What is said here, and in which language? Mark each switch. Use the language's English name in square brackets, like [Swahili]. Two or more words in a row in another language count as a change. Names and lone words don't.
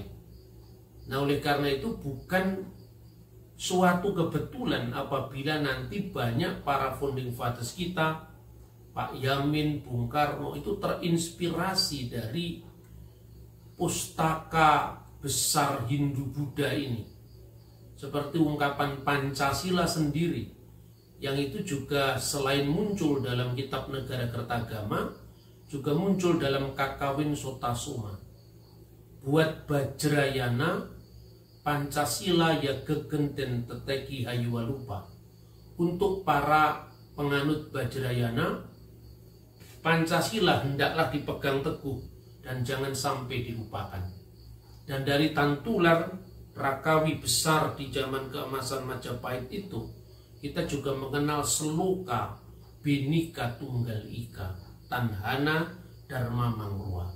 [Indonesian] Nah, oleh karena itu bukan suatu kebetulan apabila nanti banyak para founding fathers kita, Pak Yamin, Bung Karno itu terinspirasi dari pustaka besar Hindu-Buddha ini. Seperti ungkapan Pancasila sendiri, yang itu juga selain muncul dalam Kitab Negara Kertagama, juga muncul dalam Kakawin Sotasoma. [Kawi] Buat Bajrayana, Pancasila ya gegenten teteki hayuwalupa. [Indonesian] Untuk para penganut Bajrayana, Pancasila hendaklah dipegang teguh dan jangan sampai dilupakan. Dan dari Tantular, Rakawi besar di zaman keemasan Majapahit itu, kita juga mengenal Seloka, [Kawi] Bhinneka Tunggal Ika, Tanhana Dharma Mangrua.